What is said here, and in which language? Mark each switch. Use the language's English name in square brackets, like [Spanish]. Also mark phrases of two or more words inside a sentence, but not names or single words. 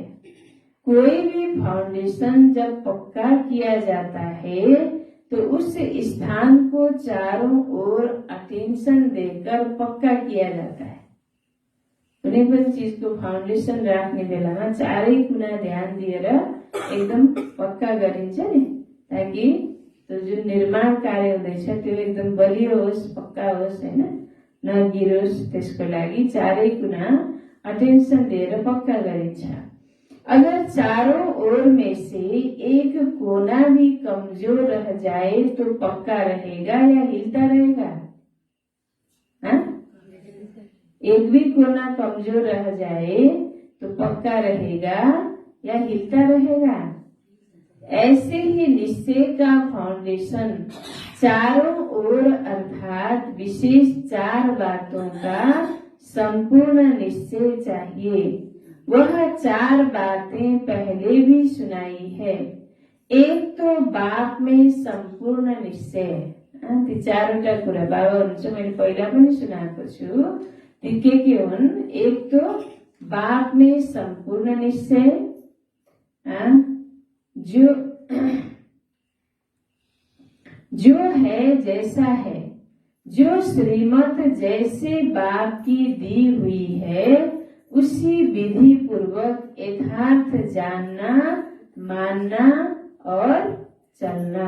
[Hindi] कोई भी फाउंडेशन जब पक्का किया जाता है तो उस स्थान को चारों ओर अटेंशन देकर पक्का किया जाता है। [Nepali] कुनै पनि चीजको फाउंडेशन राख्ने बेलामा चारै कुना ध्यान दिएर एकदम पक्का गरिन्छ नि, ताकि त्यो जुन निर्माण कार्य हुँदैछ त्यो एकदम बलियो होस्, पक्का होस् हैन, नगिरोस्। त्यसको लागि चारै कुना अटेंशन दिएर पक्का गरिन्छ। [Hindi] अगर चारों ओर में से एक कोना भी कमजोर रह जाए तो पक्का रहेगा या हिलता रहेगा? एक भी कोना कमजोर रह जाए तो पक्का रहेगा या हिलता रहेगा? ऐसे ही निश्चय का फाउंडेशन चारों ओर अर्थात विशेष 4 बातों का संपूर्ण निश्चय चाहिए। वह 4 बातें पहले भी सुनाई है। एक तो बाप में संपूर्ण निश्चय, [Nepali] ती 4वटा कुरा बाबा हुनुहुन्छ, मैले पहिला पनि सुनाएको छु। ती के हुन्? [Hindi] एक तो बाप में संपूर्ण निश्चय, जो है जैसा है, जो श्रीमत जैसे बाप की दी हुई है उसी विधि पूर्वक यथार्थ जानना, मानना और चलना।